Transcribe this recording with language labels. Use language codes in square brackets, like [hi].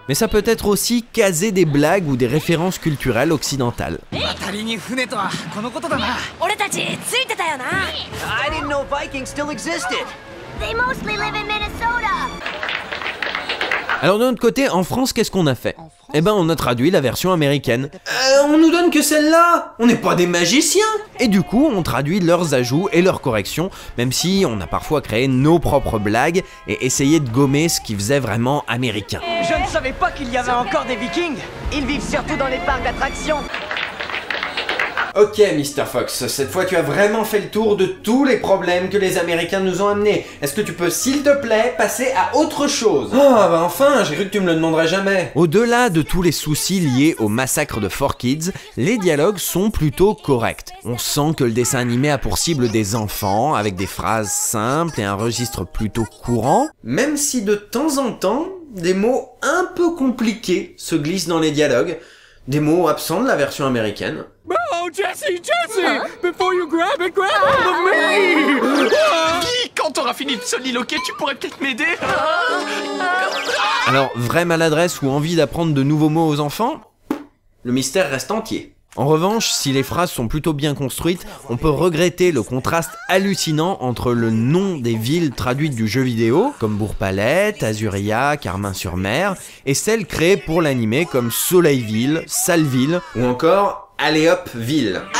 [fr] Mais ça peut être aussi caser des blagues ou des références culturelles occidentales. [en] I didn't know Vikings still existed. They mostly live in Minnesota. [fr] Alors de notre côté, en France, qu'est-ce qu'on a fait? Eh ben on a traduit la version américaine. On nous donne que celle-là. On n'est pas des magiciens. Et du coup, on traduit leurs ajouts et leurs corrections, même si on a parfois créé nos propres blagues et essayé de gommer ce qui faisait vraiment américain. Je ne savais pas qu'il y avait encore des Vikings. Ils vivent surtout dans les parcs d'attractions. Ok, Mr. Fox, cette fois tu as vraiment fait le tour de tous les problèmes que les Américains nous ont amenés. Est-ce que tu peux, s'il te plaît, passer à autre chose? Ah, bah enfin, j'ai cru que tu me le demanderais jamais. Au-delà de tous les soucis liés au massacre de 4Kids, les dialogues sont plutôt corrects. On sent que le dessin animé a pour cible des enfants, avec des phrases simples et un registre plutôt courant, même si de temps en temps, des mots un peu compliqués se glissent dans les dialogues, des mots absents de la version américaine. [en] Oh, Jesse! Before you grab it, grab hold of me! [fr] Guy, quand t'auras fini de soliloquer, tu pourrais peut-être m'aider? Alors, vraie maladresse ou envie d'apprendre de nouveaux mots aux enfants? Le mystère reste entier. En revanche, si les phrases sont plutôt bien construites, on peut regretter le contraste hallucinant entre le nom des villes traduites du jeu vidéo, comme Bourg-Palette, Azuria, Carmin-sur-Mer, et celles créées pour l'animé comme Soleilville, Saleville, ou encore Allez hop ville.